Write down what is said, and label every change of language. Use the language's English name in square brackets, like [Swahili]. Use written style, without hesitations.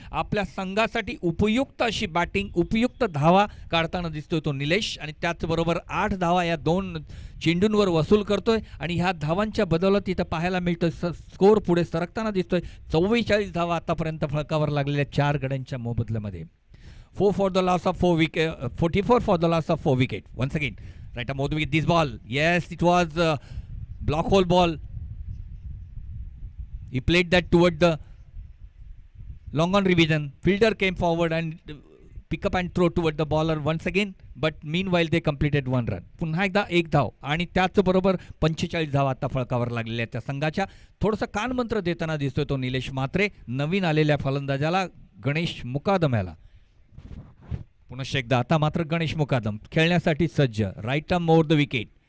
[Marathi] आपल्या संघासाठी उपयुक्त अशी बॅटिंग, उपयुक्त धावा काढताना दिसतोय तो निलेश आणि त्याचबरोबर 8 धावा या 2 चेंडूंवर वसूल करतोय आणि ह्या धावांच्या बदौलत इथं पाहायला मिळतोय स्कोर पुढे सरकताना दिसतोय। 44 धावा आतापर्यंत फलकावर लागलेल्या 4 गड्यांच्या मोबदल्यामध्ये। [English] 4 for the loss of 4 wicket, 44 for the loss of 4 wicket. Once again, right arm over the wicket, this ball, yes, it was block hole ball. He played that toward the long on revision. Fielder came forward and pick up and throw toward the bowler once again, but meanwhile they completed 1 run. [Marathi] पुन्हा एकदा 1 धाव आणि त्याचबरोबर 45 धावा आता फळकावर लागलेल्या त्या संघाच्या. थोडंसं कानमंत्र देताना दिसतोय तो निलेश म्हात्रे नवीन आलेल्या फलंदाजाला गणेश मुकादम याला. पुनश्च एकदा आता मात्र गणेश मुकादम खेळण्यासाठी सज्ज. [English] Right arm over the wicket.